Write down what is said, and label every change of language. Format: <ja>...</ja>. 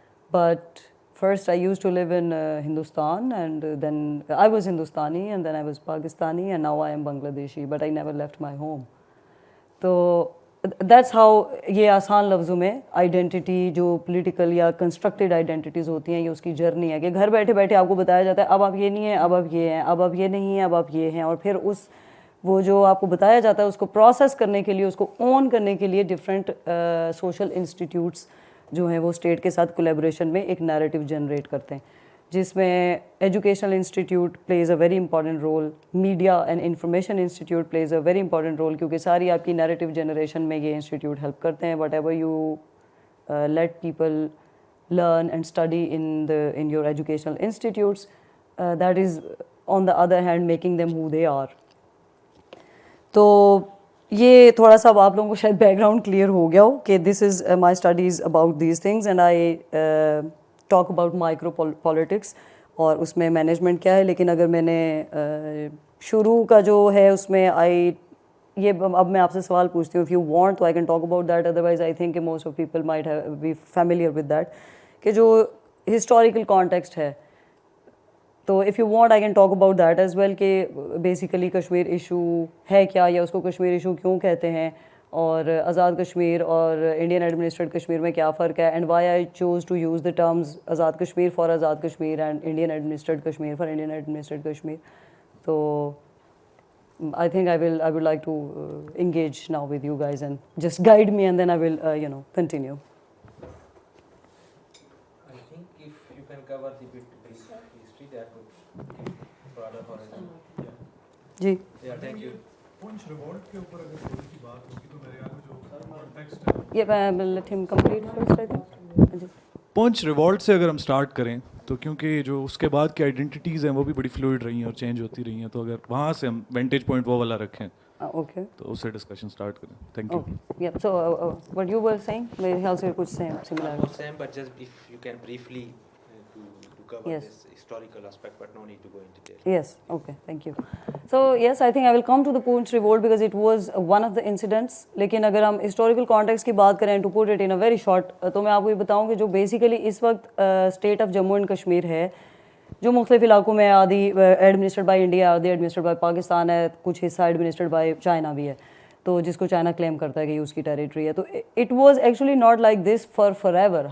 <en>But first I used to live in Hindustan, and then I was Hindustani, and then I was Pakistani, and now I am Bangladeshi, but I never left my home.</en> <ur>تو</ur> <en>that's how</en> <ur>یہ آسان لفظوں میں identity جو political یا constructed identities ہوتی ہیں یہ اس کی جرنی ہے کہ گھر بیٹھے بیٹھے آپ کو بتایا جاتا ہے اب آپ یہ نہیں ہیں, اب آپ یہ ہیں, اب آپ یہ نہیں ہیں, اب آپ یہ ہیں, اور پھر اس وہ جو آپ کو بتایا جاتا ہے اس کو پروسیس کرنے کے لیے, اس کو اون کرنے کے لیے ڈفرینٹ سوشل انسٹیٹیوٹس جو ہیں وہ اسٹیٹ کے ساتھ کولیبریشن میں ایک نیریٹو جنریٹ کرتے ہیں, جس میں</ur> <en>educational institute plays a very important role, media and information institute plays a very important role,</en> <ur>کیونکہ ساری آپ کی نیریٹو جنریشن میں یہ انسٹیٹیوٹ ہیلپ کرتے ہیں.</ur> <en>Whatever you let people learn and study in your educational institutes, that is on the other hand making them who they are.</en> <ur>تو یہ تھوڑا سا اب آپ لوگوں کو شاید بیک گراؤنڈ کلیئر ہو گیا ہو کہ</ur> <en>this is my studies about these things, and I talk about micro politics</en> <ur>اور اس میں مینجمنٹ کیا ہے. لیکن اگر میں نے شروع کا جو ہے اس میں یہ اب میں آپ سے سوال پوچھتی ہوں,</ur> <en>if you want تو I can talk about that, otherwise I think</en> <ur>کہ</ur> <en>most of people might be familiar with that,</en> <ur>کہ جو ہسٹوریکل کانٹیکسٹ ہے.</ur> <en>تو if you want I can talk about that as well,</en> <ur>کہ basically Kashmir issue ہے کیا, یا اس کو کشمیر ایشو کیوں کہتے ہیں, اور آزاد کشمیر اور انڈین ایڈمنسٹریڈ کشمیر میں کیا فرق ہے,</ur> <en>And why I choose to use the terms Azad Kashmir for Azad Kashmir and Indian administered Kashmir for Indian administered Kashmir. تو I think I would like to engage now with you guys and just guide me, and then I will continue. I think if you can cover the bit brief history, that would give broader horizon.</en> <ur>جی</ur> <en>Yeah, thank you.</en> <ur>Poonch reward کے اوپر اگر تھوڑی سی بات ہوگی تو میرے خیال میں جو کانٹیکسٹ ہے, یہ میں</ur> <en>let him complete first, I think.</en> <ur>Poonch reward سے اگر ہم اسٹارٹ کریں تو کیونکہ جو اس کے بعد کی آئیڈینٹیز ہیں وہ بھی بڑی فلوئڈ رہی ہیں اور چینج ہوتی رہی ہیں, تو اگر وہاں سے ہم وینٹیج پوائنٹ وہ والا رکھیں</ur> <en>okay,</en> <ur>تو اس سے ڈسکشن اسٹارٹ کریں.</ur> <en>Thank you. yeah, so what you were saying,</en> <ur>میرے خیال سے کچھ</ur> <en>similar. Almost same, but just if you can briefly to cover Yes. this historical aspect, but no need to go in detail. Yes, okay, thank you. So yes, I think I will come to the Poonch revolt because it was one of the incidents.</en> <ur>لیکن اگر ہم historical context کی بات کریں</ur> <en>to put it in a very short,</en> <ur>تو میں آپ کو یہ بتاؤں کہ جو بیسیکلی اس وقت state of Jammu and Kashmir ہے, جو مختلف علاقوں میں آدھی</ur> <en>administered by India,</en> <ur>آدھی</ur> <en>administered by Pakistan</en> <ur>ہے, کچھ حصہ</ur> <en>administered by China</en> <ur>بھی ہے, تو جس کو چائنا کلیم کرتا ہے کہ یہ اس کی ٹیریٹری ہے. تو</ur> <en>It was actually not like this forever.</en>